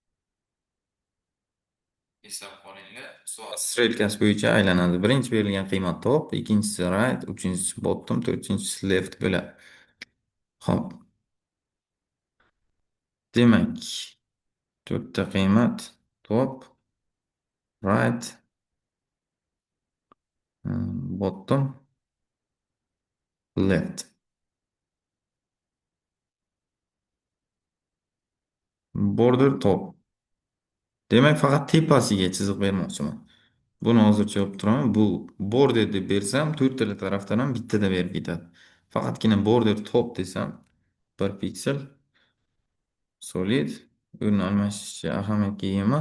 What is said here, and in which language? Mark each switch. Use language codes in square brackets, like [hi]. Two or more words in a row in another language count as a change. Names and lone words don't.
[uz] Eslab qolinglar. Soat strelkasi bo'yicha aylanadi. Birinchi berilgan qiymat top, ikkinchisi right, uchinchisi bottom, to'rtinchisi left bo'ladi. Hop. Demak, to'rtta qiymat [en] top, right, bottom, left. Border top. [uz] Demak, faqat tepasiga chiziq bermoqchiman. Buni hozircha yopib turaman. Bu border deb bersam, to'rttala tarafdan ham bittada berib ketadi. Faqatgina [en] border top [uz] desam, bir piksel solid o'rni almashishi ahamiyatga ega emas.